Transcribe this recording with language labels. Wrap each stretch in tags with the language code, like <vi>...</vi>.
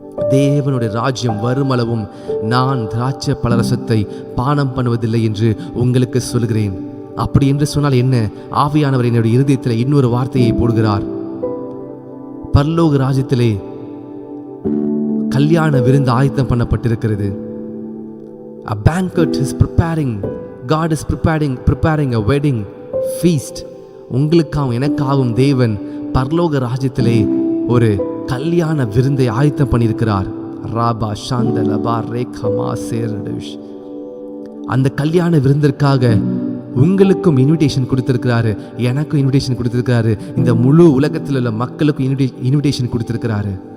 <ta>தேவனுடைய ராஜ்யம் வருமளவும் நான் திராட்சை பழரசத்தை பானம் பண்ணுவதில்லை என்று உங்களுக்கு சொல்கிறேன். அப்படி என்று சொன்னால் என்ன? ஆவியானவர் என்னுடைய இருதயத்தில் இன்னொரு வார்த்தையை போடுகிறார். பரலோக ராஜ்யத்திலே கல்யாண விருந்து ஆயத்தம் பண்ணப்பட்டிருக்கிறது.</ta> <en>A banquet is preparing. God is preparing a wedding feast.</en> <ta>உங்களுக்காகவும் எனக்காகவும் தேவன் பரலோக ராஜ்யத்திலே ஒரு கல்யாண விருந்தை ஆயத்தம் பண்ணியிருக்கிறார். ராபா சாந்தலபா ரேகமா சேரடஷ். அந்த கல்யாண விருந்திற்காக உங்களுக்கும் இன்விடேஷன் கொடுத்திருக்கிறாரு, எனக்கும் இன்விடேஷன் கொடுத்திருக்கிறாரு, இந்த முழு உலகத்தில் உள்ள மக்களுக்கும் இன்விடேஷன் கொடுத்திருக்கிறாரு.</ta>